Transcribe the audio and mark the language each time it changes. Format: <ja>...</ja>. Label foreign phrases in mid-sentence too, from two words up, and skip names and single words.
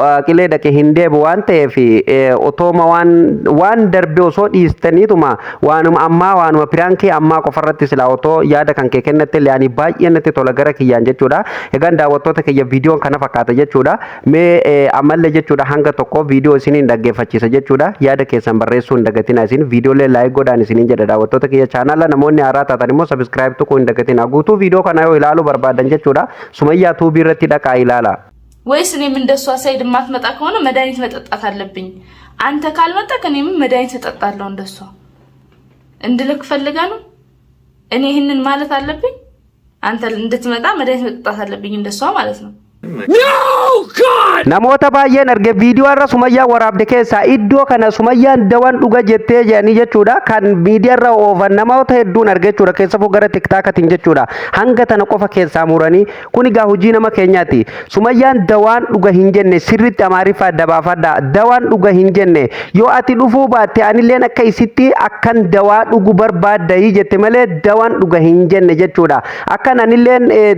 <om>qilee dhaqee hin deebi'u waan ta'eef otooma waan darbe osoo dhiistaniituma waanuma piraankii ammaa qofarratti silaa otoo yaada kan kee kennatte illee baay'ee natti tola gara kiyyaan jechuudha egaan daawwattoota kiyya viidiyoon kana fakkaata jechuudha mee ammallee jechuudha hanga tokko viidiyoo isiniin dhaggeeffachiisa jechuudha yaada keessan barreessuu hin dagatina isin viidiyoolee laayik godhaan isiniin jedha daawwattoota kiyya chaanaala namoonni haaraa taatan immoo sabiskiraayib tokko hin dagatina guutuu viidiyoo kana yoo ilaaluu barbaadan jechuudha Sumayyaa tuubii irratti dhaqaa ilaala</om> <am>ወይስ እኔም እንደሷ ሳይድ ማትመጣ ከሆነ መድኃኒት መጠጣት አለብኝ አንተ ካልመጣ ከኔም መድኃኒት ተጠጣለሁ እንደሷ እንድልክ ፈልጋ ነው እኔ ይሄንን ማለት አለብኝ አንተ እንድትመጣ መድኃኒት መጠጣት አለብኝ እንደሷ ማለት ነው</am> <en>No, God!</en> <om>Namoota baay'een arge viidiyoo irra Sumayyaa waraabde keessaa iddoo kana Sumayyaan dawaan dhuga jettee jedhanii jechuudha kan miidiyaa irra oofan namoota hedduun arge jechuudha keessafuu gara tiktaakitiin jechuudha hanga tana qofa keessaa muranii kun egaa hojii nama keenyaati Sumayyaan dawaan dhuga hin jenne sirriitti amaariffaa dabaafadha dawaan dhuga hin jenne yoo ati dhufuu baatte anilleen akka isitti akkan dawaa dhugu barbaadda jette malee dawaan dhuga hin jenne jechuudha akkan anilleen</om>